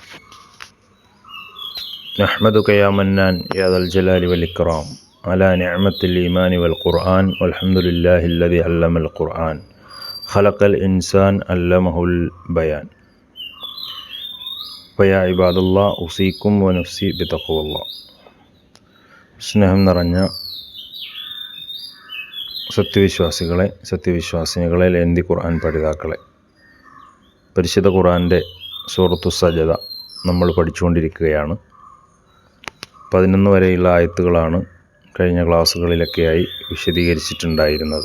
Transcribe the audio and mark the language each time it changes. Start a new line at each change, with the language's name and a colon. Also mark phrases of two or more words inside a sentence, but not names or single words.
Arabic: نحمدك يا منان يا ذا الجلال والإكرام على نعمة الإيمان والقرآن والحمد لله الذي علم القرآن خلق الإنسان علمه البيان. فيا عباد الله أوصيكم ونفسي بتقوى الله.
Malayalam: സ്നേഹം നിറഞ്ഞ സത്യവിശ്വാസികളെ, സത്യവിശ്വാസിനികളെ, ലേന്തി ഖുർആൻ പഠിതാക്കളെ, പരിശുദ്ധ ഖുർആൻ്റെ
Arabic: سورة السجدة
Malayalam: നമ്മൾ പഠിച്ചുകൊണ്ടിരിക്കുകയാണ്. 11 വരെയുള്ള ആയത്തുകളാണ് കഴിഞ്ഞ ക്ലാസ്സുകളിലൊക്കെയായി വിശദീകരിച്ചിട്ടുണ്ടായിരുന്നത്.